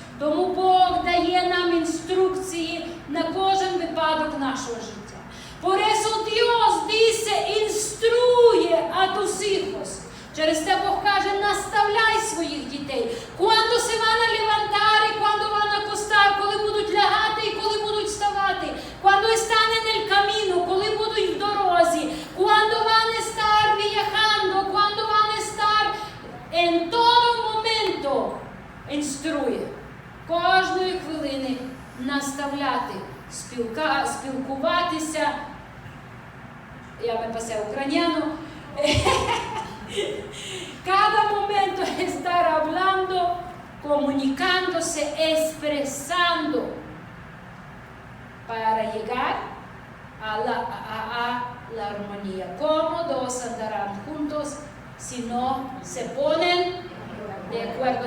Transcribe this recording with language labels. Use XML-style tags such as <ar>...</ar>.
<uk>Тому Бог дає нам інструкції на кожен випадок нашого життя.</uk> <es>Por eso Dios dice, instruye a tus hijos.</es> <uk>Через те Бог каже, наставляй своїх дітей.</uk> <es>Cuando se van a levantar y cuando van a acostar,</es> <uk>коли будуть лягати і коли будуть вставати.</uk> <es>Cuando están en el camino,</es> <uk>коли будуть в дорозі.</uk> <es>Cuando van a estar viajando, cuando van a estar en todo momento. Instruye.</es> <uk>Кожної хвилини наставляти, спілкуватися.</uk> <es>Я me pasé a ucraniano. Cada momento estar hablando, comunicándose, expresando para llegar a la armonía. ¿Cómo dos andarán juntos si no se ponen de acuerdo?</es>